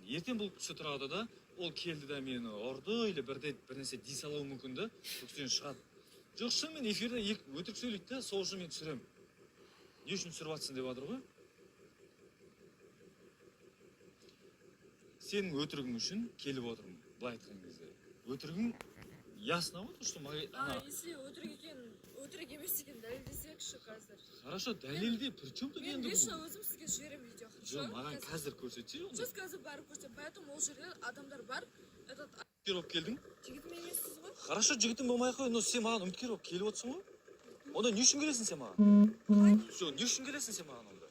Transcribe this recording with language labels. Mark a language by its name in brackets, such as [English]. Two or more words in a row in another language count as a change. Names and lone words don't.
[Kazakh] Ертең бұл кісі тұрады да, ол келді да мені ұрды, или бір нәрсе дей салуы мүмкін да, бұл кісіден шығады. Жоқ, шын мен эфирде өтірік сөйлейді да, сол үшін мен түсіремін. Не үшін түсіріп жатсың деп жатыр ғой? Сенің өтірігің үшін келіп отырмын, былай айтқан кезде. [Russian] Өтірігің ясно вот, что [Kazakh] если өтірік емес екен дәлелдесекші қазір. Хорошо, дәлелде, [Russian] при чем тут [Kazakh] енді бұл? Мен лично өзім сізге жіберем видео. Жоқ, маған қазір көрсетсе оны. Сіз қазір барып көрсетем, поэтому ол жерде адамдар бар. Үміткер болып келдің? Жігітім емессіз ғой? Хорошо, жігітім болмай ақ қой, но сен маған үміткер болып келіп отырсың ғой? Онда не үшін келесің сен маған? Жоқ, не үшін келесің сен маған онда?